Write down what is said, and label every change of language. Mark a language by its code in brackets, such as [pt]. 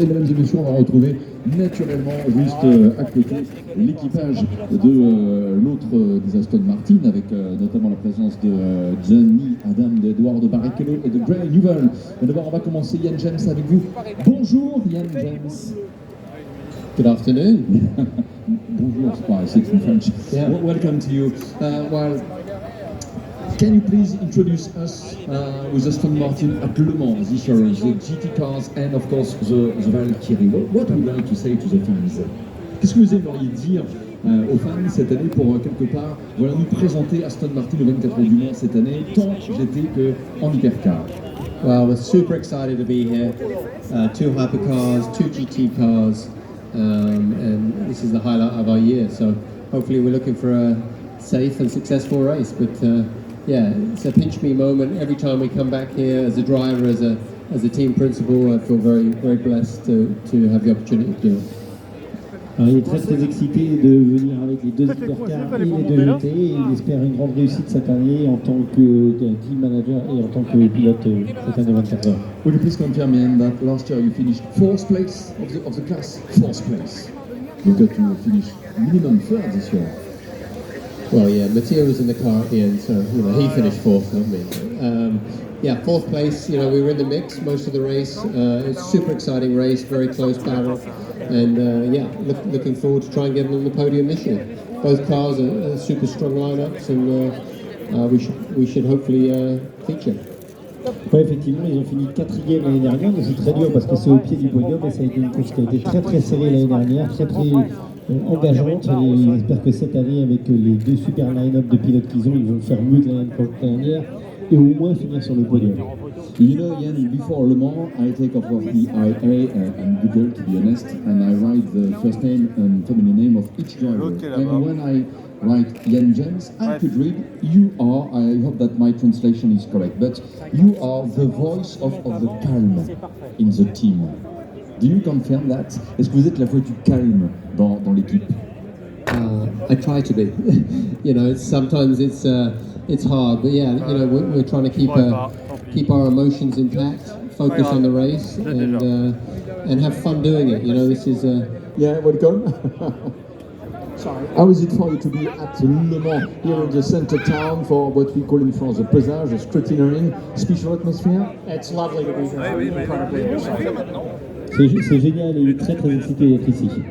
[fr] Et mesdames et messieurs, on va retrouver naturellement juste à côté l'équipage de l'autre des chez Aston Martin, avec notamment la présence de Johnny Adam, d'Eduardo Barrichello et de Gray Newell. Mais d'abord, on va commencer, Ian James, avec vous. Bonjour, Ian James. [en] Good afternoon. Bonjour, I say it in French. Yeah. Welcome to you. Well, can you please introduce us with Aston Martin at Le Mans this year, the GT cars and of course the Valkyrie? What would you like to say to the fans? [fr] Qu'est-ce que vous aimeriez dire aux fans cette année pour quelque part nous présenter Aston Martin le 24 du Mans cette année, tant GT qu'en hypercar? [en] Well, we're super excited to be here. 2 hypercars, 2 GT cars, and this is the highlight of our year. So hopefully we're looking for a safe and successful race. But yeah, it's a pinch me moment every time we come back here as a driver, as a team principal. I feel very, very blessed to have the opportunity to do it. [fr] Alors, il est très excité de venir avec les 2 hypercars et les 2 GT. Il espère une grande réussite cette année en tant que team manager et en tant que pilote cette année 24 heures. [en] Would you please confirm, Ian, that last year you finished 4th place of the class? 4th place. You got to finish minimum 3rd this year. Well, yeah, Mattia was in the car at the end, so he finished 4th, not me. Yeah, 4th place. We were in the mix most of the race. It's a super exciting race, very close battle, and yeah, looking forward to try and get on the podium this year. Both cars are super strong lineups, and we should hopefully feature. [fr] Ouais, effectivement, ils ont fini 4e l'année dernière, donc c'est très dur parce que c'est au pied du podium et ça a été une course qui a été très très serrée l'année dernière, très engageante, et j'espère que cette année, avec les 2 super line-up de pilotes qu'ils ont, ils vont faire mieux que l'année dernière et au moins finir sur le podium. [en] You know, Ian, before Le Mans, I take off the IA and Google, to be honest, and I write the first name and family name of each driver. And when I write Ian James, I could read, you are, I hope that my translation is correct, but you are the voice of the calm in the team. Do you confirm that? [fr] Est-ce que vous êtes la voix du calme dans l'équipe? [en] I try to be. Sometimes it's hard, but yeah, we're trying to keep our emotions intact, focus on the race, and have fun doing it. This is yeah, welcome. Sorry. How is it for you to be at Le Mans, here in the center town, for what we call in France the pesage, the scrutineering, special atmosphere? It's lovely to be here. Incredibly excited. [fr] C'est génial et il est très excité d'être ici.